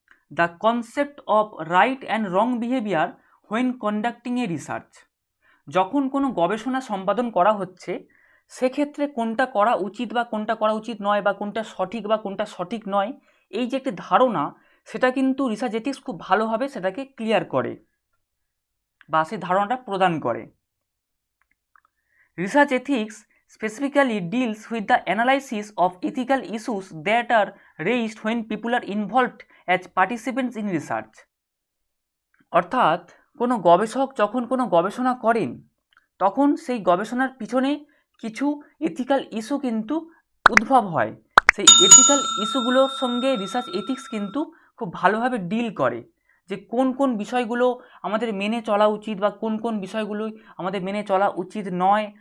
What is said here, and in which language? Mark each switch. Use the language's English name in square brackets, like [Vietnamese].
[English] The concept of right and wrong behaviour when conducting a research. [Bangla] যখন কোনো গবেষণা সম্পাদন করা হচ্ছে সেক্ষেত্রে কোনটা করা উচিত বা কোনটা করা উচিত নয় বা কোনটা সঠিক বা কোনটা সঠিক নয়, এই যে একটি ধারণা সেটা কিন্তু রিসার্চ এথিক্স খুব ভালোভাবে সেটাকে ক্লিয়ার করে। বা সেই ধারণাটা প্রদান করে। Research ethics [English] specifically deals with the analysis of ethical issues that are raised when people are involved as participants in research. [Bangla] অর্থাৎ কোনো গবেষক যখন কোনো গবেষণা করেন তখন সেই গবেষণার পিছনে কিছু এথিক্যাল ইস্যু কিন্তু উদ্ভব হয়। সেই এথিক্যাল ইস্যুগুলোর সঙ্গে রিসার্চ এথিক্স কিন্তু খুব ভালোভাবে ডিল করে, যে কোন কোন বিষয়গুলো আমাদের মেনে চলা উচিত বা কোন কোন বিষয়গুলোই আমাদের মেনে চলা উচিত নয়।